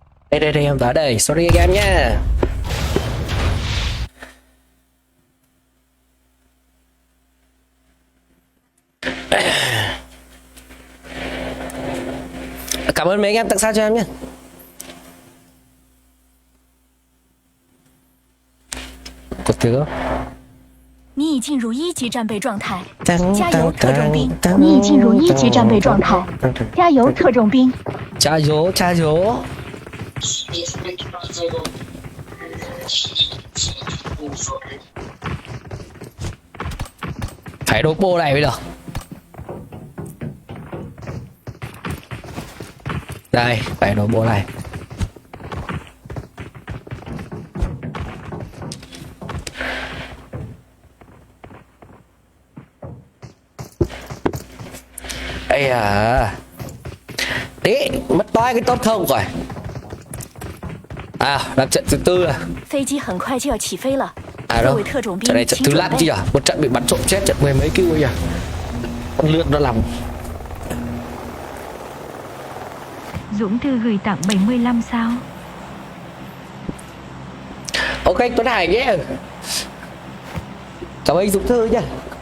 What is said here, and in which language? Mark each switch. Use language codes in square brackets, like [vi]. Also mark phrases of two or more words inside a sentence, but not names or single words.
[vi] Đây em tới đây, sorry anh em nhá. Cảm ơn mấy anh em tặng sao cho em nhé. Có tiếng không? [zh] 你已进入1级战备状态， [vi] Tăng, [zh] 加油，特种兵！ [vi] tăng, [zh] 你已进入1级战备状态，加油，特种兵！加油加油！ [vi] Phải đốt bô này bây giờ. Đây, phải đốt bô này. Ây à. Tí, mất toái cái tốt không rồi. À, làm trận thứ tư à. [zh] 飞机很快就要起飞了， [vi] À [zh] 各 [vi] đâu, [zh] 位特种 [vi] trận này [zh] 兵， [vi] trận [zh] 请 [vi] thứ [zh] 准 [vi] 5 chứ [zh] 备。 [vi] à. Một trận bị bắn trộm chết, trận mười mấy kêu ấy à. Con lượn nó làm. Dũng Thư gửi tặng 75 sao. Ok anh Tuấn Hải nhé. Cảm ơn anh Dũng Thư nhá.